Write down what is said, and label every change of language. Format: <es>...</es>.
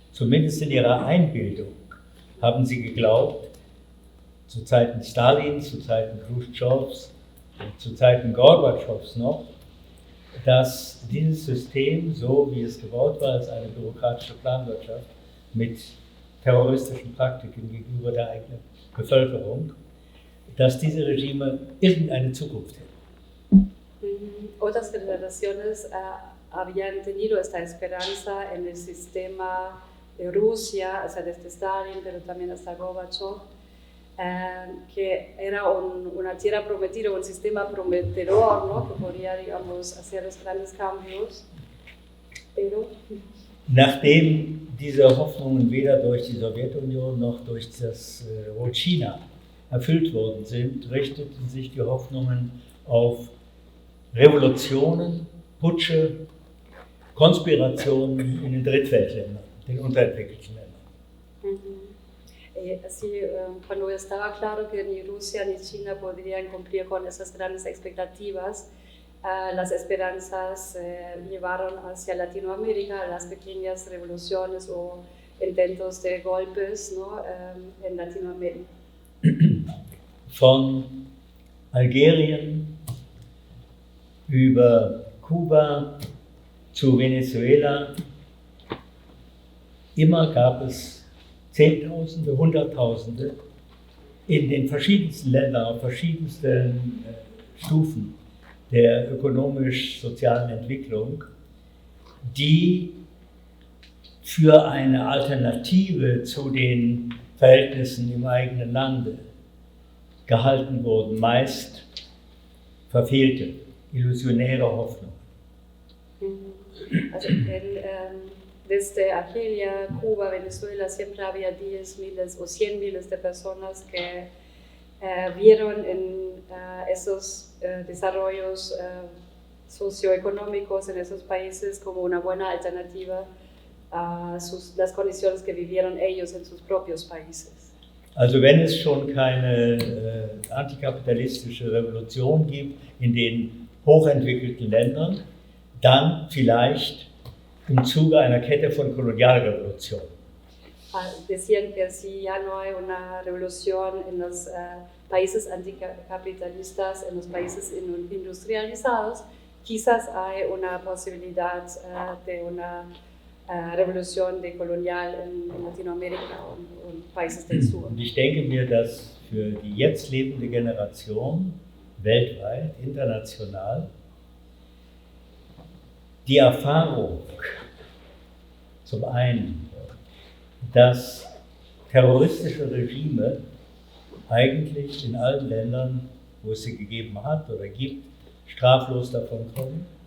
<de>Zumindest in ihrer Einbildung haben sie geglaubt, zu Zeiten Stalins, zu Zeiten Khrushchevs, zu Zeiten Gorbatschows noch, dass dieses System, so wie es gebaut war, als eine bürokratische Planwirtschaft mit terroristischen Praktiken gegenüber der eigenen Bevölkerung, dass diese Regime irgendeine Zukunft hätten.</de> <es>Otras generaciones habían tenido esta esperanza en el sistema de Rusia, o sea, desde Stalin, pero también hasta Gorbachev, que era una tierra prometida, un sistema prometedor, ¿no? Que podría, digamos, hacer los grandes cambios. Pero</es> <de>nachdem diese Hoffnungen weder durch die Sowjetunion noch durch das China erfüllt worden sind, richteten sich die Hoffnungen auf Revolutionen, Putsche, Konspirationen in den Drittweltländern, den unterentwickelten Ländern.</de> <es>Así, cuando estaba claro que ni Rusia ni China podrían cumplir con esas grandes expectativas, las esperanzas llevaron hacia Latinoamérica las pequeñas revoluciones o intentos de golpes, ¿no? En Latinoamérica.</es> <de>Von Algerien über Kuba zu Venezuela, immer gab es Zehntausende, Hunderttausende in den verschiedensten Ländern, auf verschiedensten Stufen der ökonomisch-sozialen Entwicklung, die für eine Alternative zu den Verhältnissen im eigenen Lande gehalten wurden, meist verfehlte, illusionäre Hoffnung. Also</de> <es>desde Argelia, Cuba, Venezuela, siempre había 10 miles o 100 miles de personas que vieron en esos desarrollos socioeconómicos en esos países como una buena alternativa a las condiciones que vivieron ellos en sus propios países.</es> <de>Also wenn es schon keine antikapitalistische Revolution gibt in den hochentwickelten Ländern, dann vielleicht im Zuge einer Kette von Kolonialrevolutionen.</de> <es>Decían que si ya no hay una revolución en los países anticapitalistas, en los países industrializados, quizás hay una posibilidad de una revolución de colonial en Latinoamérica</es> <de>und</de> <es>países del sur.</es> <de>Und ich denke mir, dass für die jetzt lebende Generation weltweit, international, die Erfahrung zum einen, dass terroristische Regime eigentlich in allen Ländern, wo es sie gegeben hat oder gibt, straflos davonkommen.</de>